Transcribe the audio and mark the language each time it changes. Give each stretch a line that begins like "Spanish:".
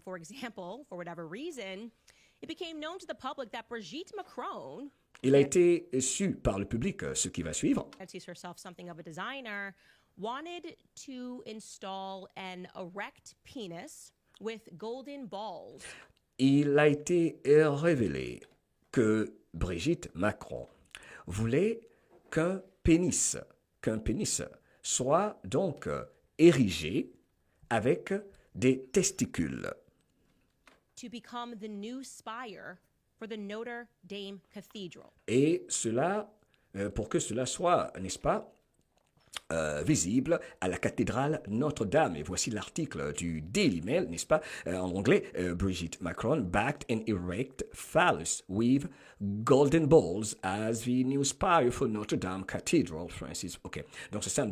English: For example, for whatever reason, it became known to the public that Brigitte Macron,
French: il a été su par le public ce qui va suivre.
English: Fancies herself something of a designer, wanted to install an erect penis with golden balls.
French: Il a été révélé que Brigitte Macron voulait qu'un pénis soit donc érigé avec des testicules.
English: To become the new spire for the Notre Dame Cathedral.
French: Et cela, pour que cela soit, n'est-ce pas, visible à la cathédrale Notre-Dame. Et voici l'article du Daily Mail, n'est-ce pas, en anglais.
English: Brigitte Macron backed an erect phallus with golden balls as the new spire for Notre-Dame Cathedral, Francis.
French: OK. Donc c'est simple.